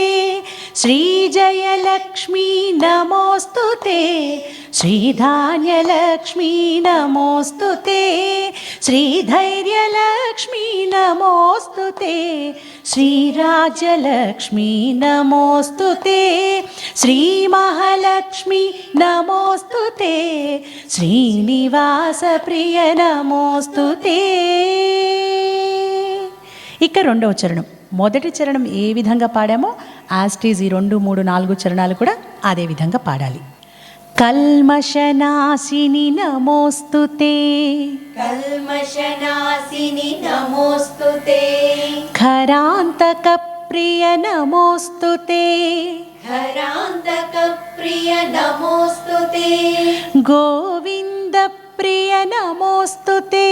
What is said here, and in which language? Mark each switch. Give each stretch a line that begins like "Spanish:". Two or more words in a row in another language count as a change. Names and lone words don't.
Sanskrit: శ్రీజయలక్ష్మి నమోస్తుతే శ్రీధాన్యలక్ష్మి నమోస్తుతే శ్రీధైర్యలక్ష్మి నమోస్తుతే శ్రీరాజ్యలక్ష్మి నమోస్తుతే శ్రీ మహాలక్ష్మి నమోస్తుతే శ్రీనివాస ప్రియ నమోస్తుతే.
Telugu: ఇక రెండవ చరణం, మొదటి చరణం ఏ విధంగా పాడామో
English: as it is
Telugu: ఈ 2, 3, 4 చరణాలు కూడా అదే విధంగా పాడాలి.
Sanskrit: కల్మషనాశిని నమోస్తుతే कल्मषनाशिनि नमोस्तुते ఖరాంతక ప్రియ నమోస్తుతే हरान्तकप्रिय नमोस्तुते గోవింద ప్రియ నమోస్తుతే